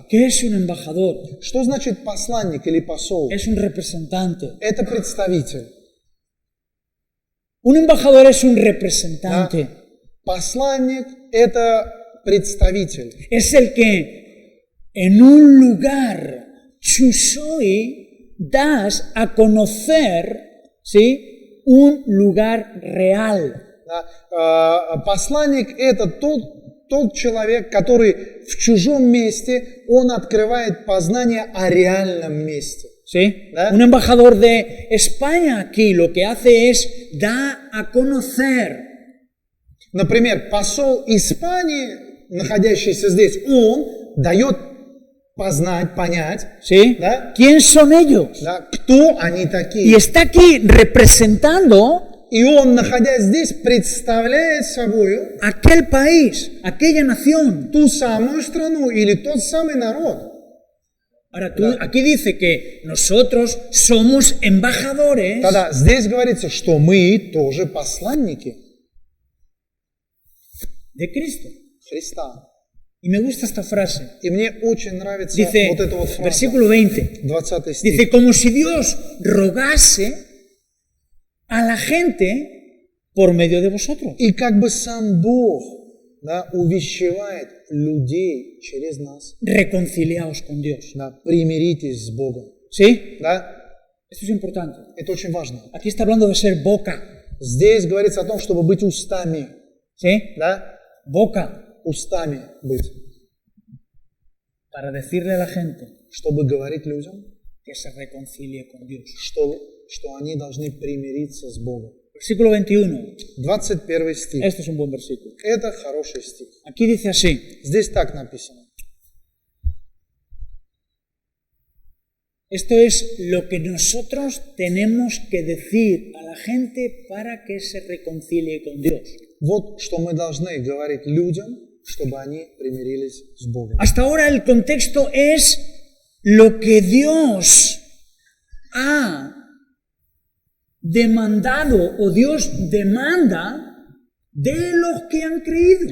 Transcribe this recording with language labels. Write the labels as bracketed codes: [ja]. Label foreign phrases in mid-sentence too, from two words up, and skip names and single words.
[es] ¿Qué es un embajador? [ru] Что значит посланник или посол? [es] Es un representante. [ru] Это представитель. [es] Un embajador es un representante. [ru] Да? Посланник – это представитель. [es] Es el que en un lugar chusoi das a conocer, ¿sí?, un lugar real. [ru] Да? Посланник – это тот тот человек, который в чужом месте, он открывает познание о реальном месте. [es] ¿Sí? ¿Eh? Un embajador de España aquí lo que hace es da a conocer. [ru] Например, посол Испании, находящийся здесь, он дает познать, понять, [es] ¿Sí? [ru] ¿да? [es] ¿Quién son ellos? [ru] Да, кто они [es] Y [ru] такие. [es] está aquí representando [ru] И он, находясь здесь, представляет собой [es] aquel país, aquella nación. [ru] ту самую страну или тот самый народ. [es] Ahora, aquí dice que nosotros somos embajadores [ru] Тогда здесь говорится, что мы тоже посланники [es] de Cristo. [ru] Христа. [es] Y me gusta esta frase. [ru] И мне очень нравится [es] Dice, [ru] вот эта вот фраза, [es] versículo 20, [ru] 20 стих. [es] dice, como si Dios rogase a la gente por medio de vosotros. [ru] И как бы сам Бог, да, увещевает людей через нас. [es] Reconciliaos con Dios. [ru] Да, примиритесь с Богом. [es] ¿Sí? [ru] Да? [es] Esto es importante. [ru] Это очень важно. [es] Aquí está hablando de ser boca. [ru] Здесь говорится о том, чтобы быть устами. [es] ¿Sí? [ru] Да? [es] Boca. [ru] Устами быть. [es] Para decirle a la gente [ru] Чтобы говорить людям, [es] que se reconcilie con Dios. [ru] что они должны примириться с Богом. [es] Versículo 21. [ru] 21 стих. [es] Este es un buen versículo. [ru] Это хороший стих. [es] Aquí dice así. [ru] Здесь так написано. [es] Esto es lo que nosotros tenemos que decir a la gente para que se reconcilie con Dios. [ru] Вот что мы должны говорить людям, чтобы они примирились с Богом. [es] Hasta ahora el contexto es lo que Dios ha demandado o Dios demanda de los que han creído.